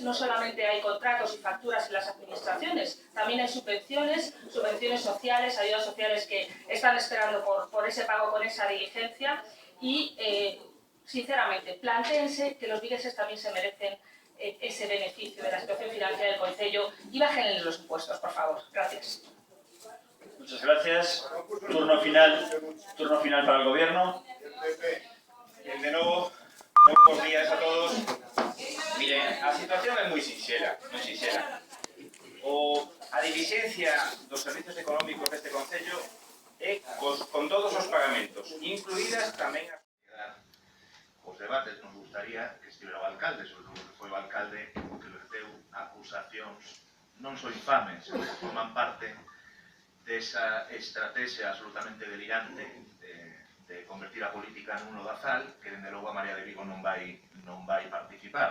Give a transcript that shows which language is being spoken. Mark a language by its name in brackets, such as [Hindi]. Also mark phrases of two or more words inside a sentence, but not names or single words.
[Spanish] No solamente hay contratos y facturas en las administraciones, también hay subvenciones sociales, ayudas sociales que están esperando por ese pago con esa diligencia y, sinceramente, plantéense que los vigueses también se merecen ese beneficio de la situación financiera del Concello y bájenles los impuestos, por favor. Gracias. Muchas gracias. Turno final para el Gobierno. De nuevo, buenos días a todos. Miren, [Galician] a situación é moi sinxela. A diligencia dos servicios económicos deste Concello é con todos os pagamentos, incluídas tamén as... Os debates nos gustaría que estivera o alcalde, sobre todo que foi o alcalde que verteu acusacións non só infames, que forman parte desa estrategia absolutamente delirante de convertir a política nun lodazal, que dende logo a Marea de Vigo non vai participar.